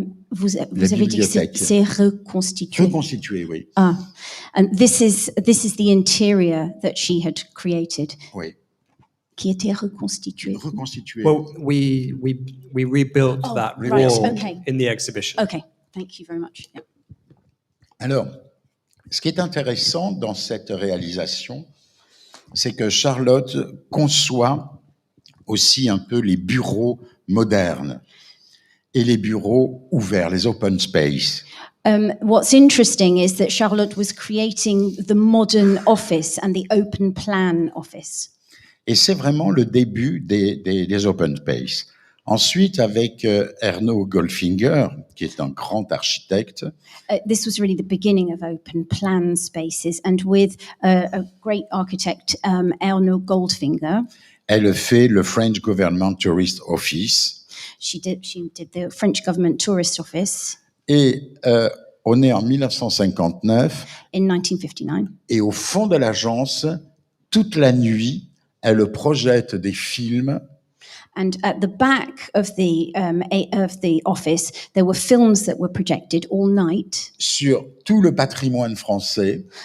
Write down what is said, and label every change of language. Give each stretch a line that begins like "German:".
French: Vous avez dit que c'est reconstitué. Reconstitué, oui.
English: Ah, and this is the interior that she had created.
French: Oui. Qui était reconstitué. Reconstitué.
English: Well, we rebuilt that right, wall okay. in the exhibition. Okay, thank you very much. Yeah.
French: Alors, ce qui est intéressant dans cette réalisation, c'est que Charlotte conçoit aussi un peu les bureaux modernes et les bureaux ouverts, les open space.
English: What's interesting is that Charlotte was creating the modern office and the open plan office.
French: Et c'est vraiment le début des open space. Ensuite, avec Erno Goldfinger, qui est un grand architecte.
English: This was really the beginning of open plan spaces, and with a great architect, Erno Goldfinger.
French: Elle fait le French Government Tourist Office.
English: She did the French Government Tourist Office.
French: Et on est en 1959.
English: In 1959.
French: Et au fond de l'agence, toute la nuit, elle projette des films.
English: And at the back of the office, there were films that were projected all night
French: sur tout le patrimoine français.